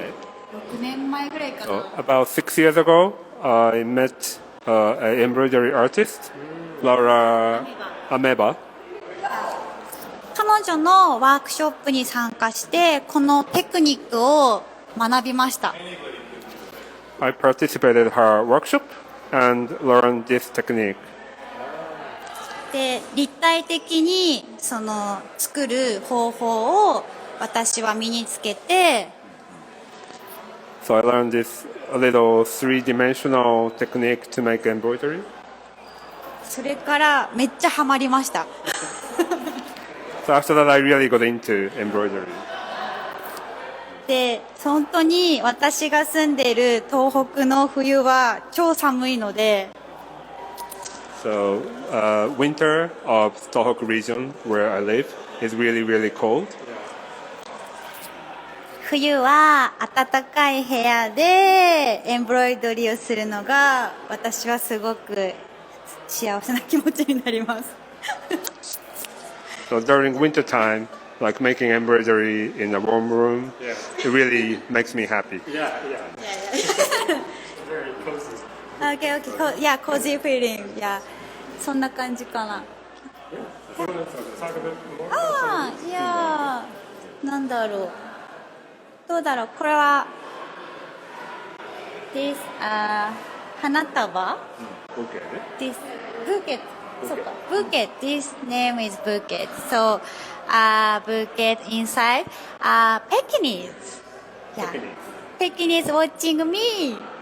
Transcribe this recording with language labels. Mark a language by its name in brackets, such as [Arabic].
[Japanese] 6年前ぐらいかな。 [English] About 6 years ago, I met an embroidery artist, Laura Ameba. [Japanese] 彼女のワークショップに参加してこのテクニックを学びました。 [English] I participated in her workshop and learned this technique. [Japanese] で、立体的にその作る方法を私は身につけて、 [English] So I learned this a little three-dimensional technique to make embroidery. [Japanese] それからめっちゃハマりました。 [English] So after that, I really got into embroidery. [Japanese] で、本当に私が住んでいる東北の冬は超寒いので、 [English] So winter of Tohoku region where I live is really, really cold. [Japanese] 冬は暖かい部屋でエンブロイドリーをするのが私はすごく幸せな気持ちになります。 [English] So during winter time, like making embroidery in a warm room, it really makes me happy. Yeah. Very cozy. Okay. Yeah, cozy feeling. Yeah. [Japanese] そんな感じかな。ああ、いやー、なんだろう。どうだろう、これは、 [English] this、花束 this bouquet [Japanese] そうか [English] bouquet this name is bouquet so bouquet inside Pekingese yeah Pekingese watching me